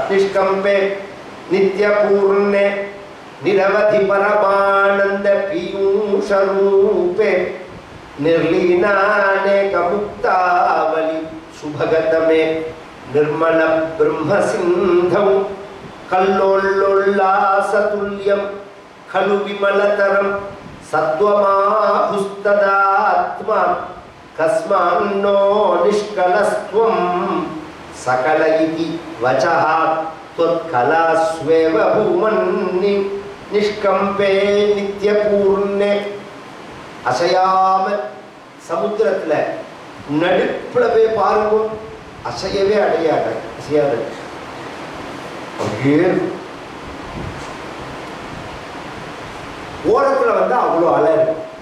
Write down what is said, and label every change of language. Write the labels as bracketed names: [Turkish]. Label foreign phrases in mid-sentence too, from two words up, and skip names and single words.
[Sanskrit] निष्कम्पे नित्य पूर्णे निरवधि परमानन्द पीयूषरूपे निर्लीनानेक मुक्तावलि सुभगतमे निर्मल ब्रह्म सिन्धौ कल्लोलोल्लासतुल्यं खलु विमलतरं सत्त्वमाहुस्तदात्मा कस्मान्नो निष्कलस्त्वं सकल इति वचः त्वत्कलास्वेव भूमन्नि निष्कम्पे नित्यपूर्णे. [Tamil] அசையாம சமுத்திரத்துல நடுப்புல போய் பாருங்க, அசையவே அடையாது, அசையாது. ஓரத்துல அவ்வளோ அலை இருக்கும்.